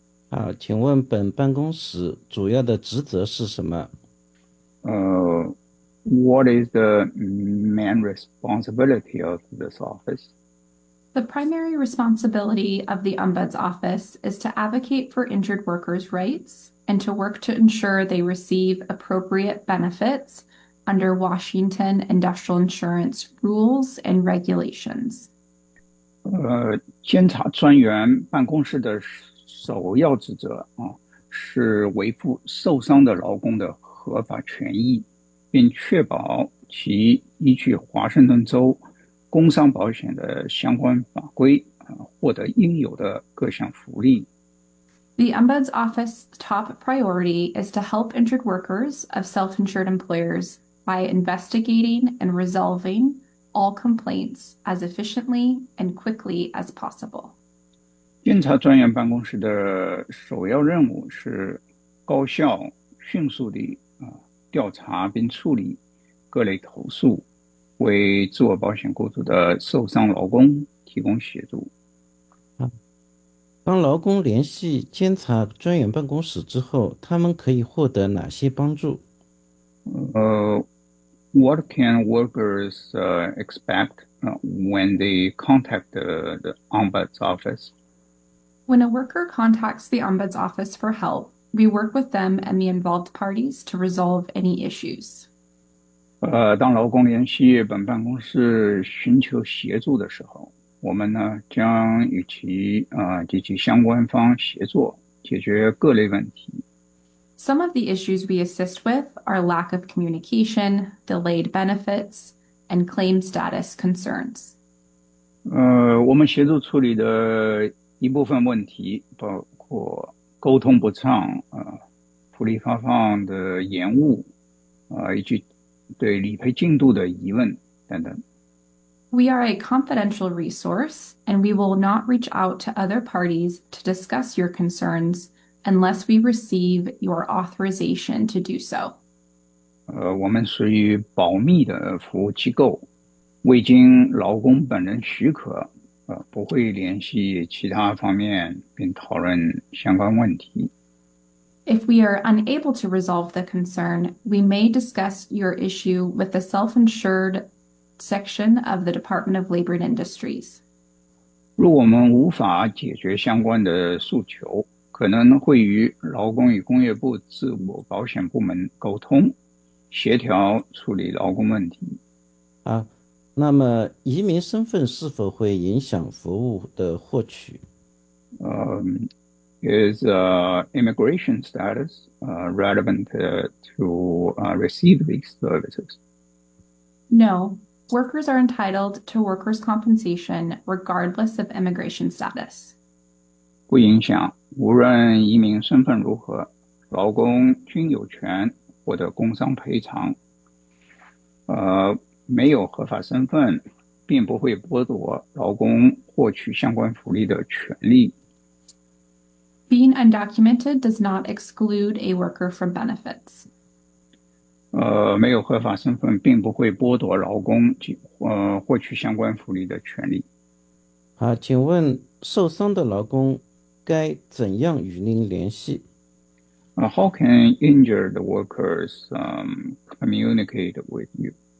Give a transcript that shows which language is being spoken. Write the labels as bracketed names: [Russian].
[Chinese] 好，请问本办公室主要的职责是什么？ [English] What is the main responsibility of this office? The primary responsibility of the Ombuds Office is to advocate for injured workers' rights and to work to ensure they receive appropriate benefits. Under Washington Industrial Insurance Rules and Regulations. [Chinese] 监察专员办公室的首要职责是维护受伤的劳工的合法权益，并确保其依据华盛顿州工伤保险的相关法规获得应有的各项福利。 [English] The Ombuds Office's top priority is to help injured workers of self-insured employers. By investigating and resolving all complaints as efficiently and quickly as possible. [Chinese] 监察专员办公室的首要任务是高效、迅速地调查并处理各类投诉，为自我保险雇主的受伤劳工提供协助。当劳工联系监察专员办公室之后，他们可以获得哪些帮助？ [English] What can workers expect when they contact the Ombuds Office? When a worker contacts the Ombuds Office for help, we work with them and the involved parties to resolve any issues. [Chinese] 当劳工联系本办公室寻求协助的时候，我们呢将与其及其相关方协作，解决各类问题。 [English] Some of the issues we assist with are lack of communication, delayed benefits, and claim status concerns. [Chinese] 我们协助处理的一部分问题包括沟通不畅，福利发放的延误，以及对理赔进度的疑问等等。 [English] We are a confidential resource, and we will not reach out to other parties to discuss your concerns. Unless we receive your authorization to do so. [Chinese] 我们属于保密的服务机构，未经劳工本人许可，不会联系其他方面并讨论相关问题。 [English] If we are unable to resolve the concern, we may discuss your issue with the self-insured section of the Department of Labor and Industries. [Chinese] 如果我们无法解决相关的诉求，可能会与劳工与工业部自我保险部门沟通，协调处理劳工问题。啊，那么移民身份是否会影响服务的获取？ [English] Is immigration status relevant to receive these services? No. Workers are entitled to workers' compensation regardless of immigration status. [Chinese] 不影响，无论移民身份如何，劳工均有权获得工伤赔偿。没有合法身份，并不会剥夺劳工获取相关福利的权利。 [English] Being undocumented does not exclude a worker from benefits. [Chinese] 没有合法身份，并不会剥夺劳工获取相关福利的权利。好，请问受伤的劳工该怎样与您联系？ [English] How can injured workers communicate with you?